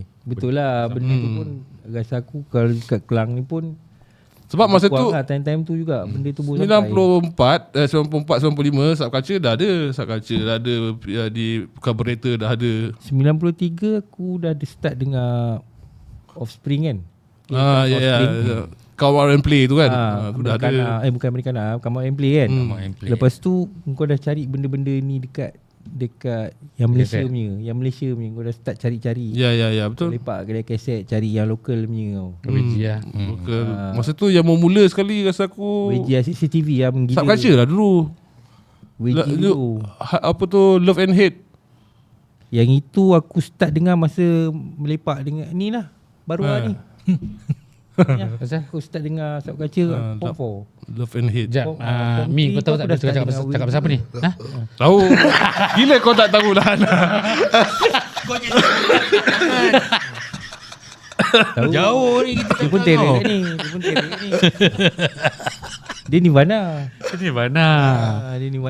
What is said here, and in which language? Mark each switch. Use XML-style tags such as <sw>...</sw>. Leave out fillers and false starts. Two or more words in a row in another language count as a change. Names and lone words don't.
<ms>Betul lah benda tu pun rasa aku kalau kat Kelang ni pun Sebab masa tu lah, time-time tu juga benda tu baru sampai. 94, 95 subculture dah ada. Subculture dah ada, di carburetor dah ada. 93 aku dah ada start dengar Offspring kan. Ya. Come out and play tu kan. Aku dah ada. Americana, bukan Americana, Come Out and Play kan. Come Out and Play. Lepas tu kau dah cari benda-benda ni dekat yang Malaysia punya, kau dah start cari-cari. Ya betul. Lepak kedai kaset cari yang lokal punya kau. KBG lah. Local. Masa tu yang mula sekali rasa aku WG CCTV lah menggila. subculture lah dulu. WG dulu. Apa tu Love and Hate. Yang itu aku start dengar masa melepak dengan ni lah. Baru lah ni. Ya, aku start dengar subculture form 4. Love and Hate. Sekejap. Form Mi, three kau tahu tu tak aku dah dia cakap start cakap dengar pasal apa ni? Ha? Tahu. Gila kau tak tahu lah. Tahu. Jauh ni kita Dia pun terik kat ni. Dia Nirvana. Ini mana? Dia Nirvana.</ms>